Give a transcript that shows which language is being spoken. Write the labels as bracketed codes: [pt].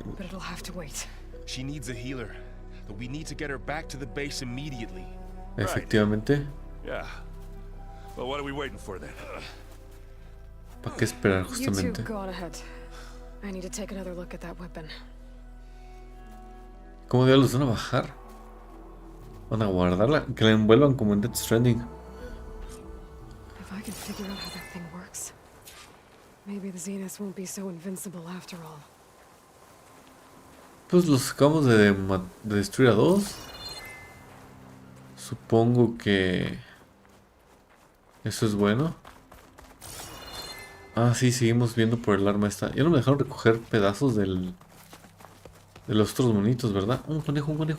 [en] but it'll have to wait. She needs a healer, but we need to get her back to the base immediately. [es] efectivamente. [en] Yeah. Well, what are we waiting for then? [es] ¿Para qué esperar [en] You two [es] justamente? [en] go on ahead. I need to take another look at that weapon. [es] ¿Cómo diablos van a bajar? Van a guardarla. Que la envuelvan como en Death Stranding. [en] If I can figure out how that thing works, maybe the Zeniths won't be so invincible after all. [es] Pues los acabamos de destruir a dos. Supongo que eso es bueno. Ah, sí, seguimos viendo por el arma esta. Ya no me dejaron recoger pedazos de los otros monitos, ¿verdad? Un conejo.